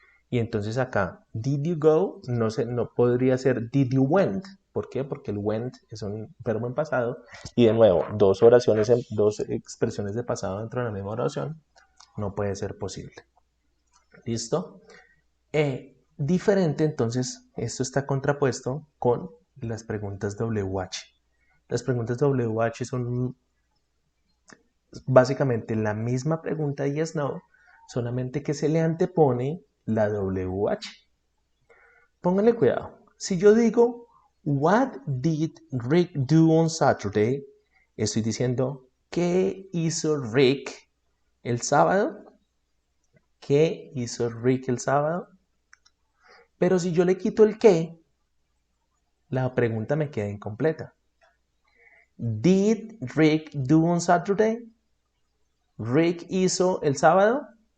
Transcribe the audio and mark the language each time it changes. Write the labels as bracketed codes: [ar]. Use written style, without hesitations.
[es] Y entonces acá, [en] did you go? [es] No podría ser [en] did you went. [es] ¿Por qué? Porque el went es un verbo en pasado. Y de nuevo, dos expresiones de pasado dentro de la misma oración no puede ser posible. ¿Listo? Diferente, entonces, esto está contrapuesto con las preguntas WH. Las preguntas WH son básicamente la misma pregunta yes, no, solamente que se le antepone la WH. Pónganle cuidado. Si yo digo, [en] what did Rick do on Saturday? [es] Estoy diciendo, ¿qué hizo Rick el sábado? ¿Qué hizo Rick el sábado? Pero si yo le quito el qué, la pregunta me queda incompleta. [en] Did Rick do on Saturday? [es] ¿Rick hizo el sábado?